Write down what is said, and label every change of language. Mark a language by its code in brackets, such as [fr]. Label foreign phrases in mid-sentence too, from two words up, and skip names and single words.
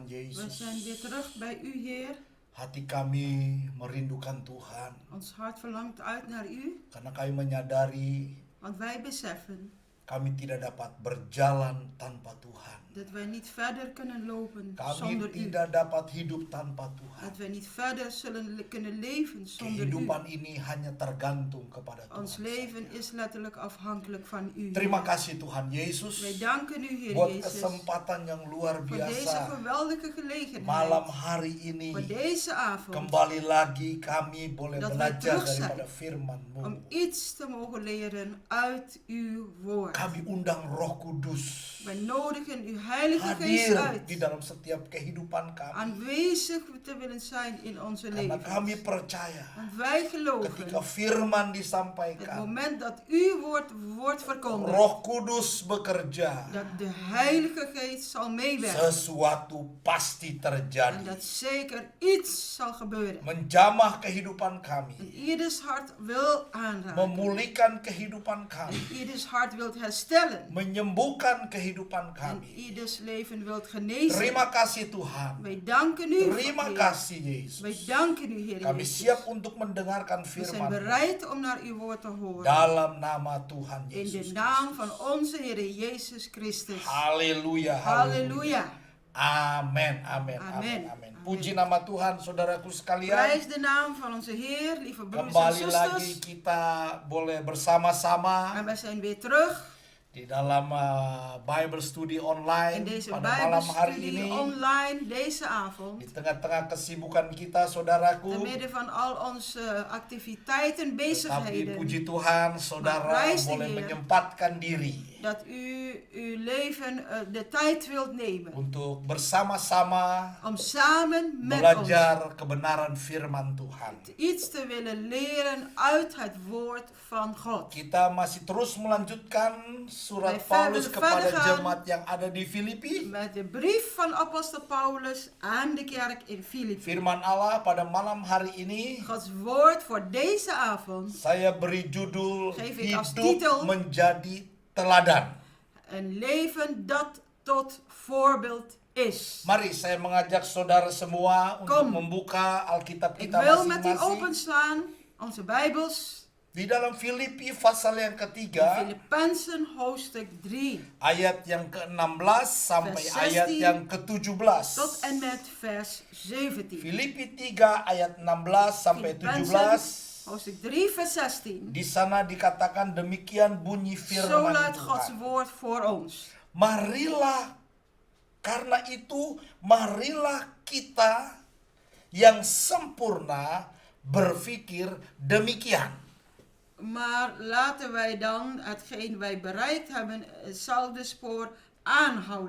[nl] We [id] Yesus. [nl] zijn weer terug bij u, Heer. [id] Hati kami merindukan Tuhan. [nl] Ons hart verlangt uit naar u, [id] Karena kami menyadari [nl] want wij beseffen [id] kami tidak dapat berjalan tanpa Tuhan. [nl] dat wij niet verder kunnen lopen [id] Kami [nl] zonder u. [id] tidak dapat hidup tanpa Tuhan. [nl] Dat wij niet verder zullen kunnen leven zonder u. [id] Kehidupan ini hanya tergantung kepada [nl] Ons [id] Tuhan. [nl] leven is letterlijk afhankelijk van u. [id] Terima kasih Tuhan Yesus [nl] Wij danken u, Heer [id] buat [nl] Jezus, [id] kesempatan yang luar [nl] voor deze [id] biasa. [nl] geweldige gelegenheid. [id] Malam hari ini [nl] Voor deze avond. [id] kembali lagi kami boleh [nl] Dat wij [id] belajar [nl] terug zijn. [id] daripada firman-Mu. [nl] Om iets te mogen leren uit uw woord. [id] Kami undang Roh Kudus [nl] Wij nodigen uw Heilige Geest [id] hadir [nl] uit. [id] di dalam setiap kehidupan kami. [nl] Aanwezig te willen zijn in onze [id] Karena kami [nl] leven. [id] percaya [nl] Want wij geloven, [id] ketika firman [nl] het [id] disampaikan, [nl] moment dat uw woord wordt verkondigd, [id] Roh Kudus bekerja, [nl] dat de Heilige Geest zal meewerken. [id] sesuatu pasti [nl] En [id] terjadi. [nl] dat zeker iets zal gebeuren. [id] Menjamah kehidupan [nl] En [id] kami, [nl] ieders hart wil aanraken. [id] memulihkan kehidupan [nl] En [id] kami, [nl] ieders hart wil herstellen. [id] menyembuhkan kehidupan [nl] En [id] kami. [nl] ieders leven wil genezen. [id] Terima kasih Tuhan. [nl] Wij danken u, [id] Terima [nl] Heer. [id] kasih [nl] Wij [id] Yesus. [nl] danken u, Heer [id] Kami [nl] Jezus. [id] siap untuk mendengarkan [nl] We zijn [id] firman [nl] bereid om naar uw woord te horen. [id] dalam nama Tuhan [nl] In de [id] Yesus. [nl] naam van onze Heer Jezus Christus. [id] Haleluya, [nl] Halleluja. [id] Amin, amin, amin, [nl] Amin. [id] amin. Puji nama Tuhan, saudaraku sekalian. [nl] Prijs de naam van onze Heer, lieve broeders en [id] Kembali lagi [nl] zusters. [id] kita boleh bersama-sama [nl] En wij zijn weer terug [id] di dalam [en] Bible Study [nl] in [id] online [nl] deze [id] pada malam hari [nl] Bijbelstudie [id] ini. [nl] online deze avond. [id] Di tengah-tengah kesibukan kita, [nl] Te [id] saudaraku. [nl] midden van al onze activiteiten, [id] Tapi [nl] bezigheden. [id] puji Tuhan, saudara [nl] prijs de [id] boleh [nl] Heer. [id] menyempatkan diri [nl] Dat u uw leven de tijd wilt nemen. [id] untuk bersama-sama [nl] Om samen met ons [id] belajar kebenaran firman Tuhan. [nl] iets te willen leren uit het woord van God. [id] Kita masih terus melanjutkan surat [nl] Wij [id] Paulus [nl] verder [id] kepada [nl] gaan. [id] jemaat yang ada di Filipi. [nl] Met de brief van apostel Paulus aan de kerk in Filippi. [id] Firman Allah pada malam hari ini [nl] Gods woord voor deze avond. [id] saya beri judul [nl] Geef ik als [id] Hidup [nl] titel [id] Menjadi Teladan. [nl] Een leven dat tot voorbeeld is. [id] Mari saya mengajak saudara semua untuk [nl] Kom. [id] membuka Alkitab [nl] Ik [id] kita [nl] wil met u [id] masing-masing [nl] openslaan onze Bijbels. [id] di dalam Filipi pasal yang [nl] In [id] ketiga [nl] Filippenzen hoofdstuk 3 [id] ayat yang ke-16 sampai [nl] Vers [id] ayat [nl] 16 [id] yang ke-17. [nl] tot en met vers 17. [id] Filipi 3 ayat 16 sampai 17. [nl] Hoofdstuk 3 vers 16. [id] Di sana dikatakan demikian bunyi [nl] Zo [id] firman [nl] luidt Gods [id] Tuhan. [nl] woord voor ons. [id] Marilah, karena itu marilah kita yang sempurna berpikir demikian. [nl] Maar laten wij dan hetgeen wij bereikt hebben, hetzelfde spoor aanhouden.